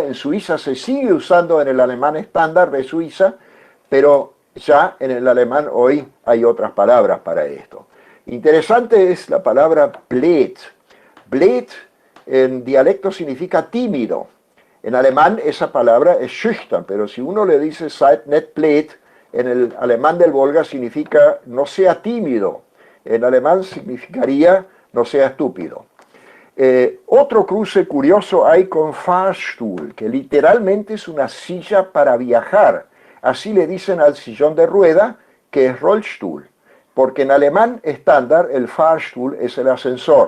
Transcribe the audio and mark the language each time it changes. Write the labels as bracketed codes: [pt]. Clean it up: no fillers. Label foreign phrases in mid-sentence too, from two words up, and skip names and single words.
[es] En Suiza se sigue usando en el alemán estándar de Suiza, pero ya en el alemán hoy hay otras palabras para esto. Interesante es la palabra blöd. Blöd en dialecto significa tímido. En alemán esa palabra es schüchtern, pero si uno le dice [de] seid nicht blöd, [es] en el alemán del Volga significa no sea tímido. En alemán significaría no sea estúpido. Otro cruce curioso hay con Fahrstuhl, que literalmente es una silla para viajar. Así le dicen al sillón de rueda, que es Rollstuhl, porque en alemán estándar el Fahrstuhl es el ascensor.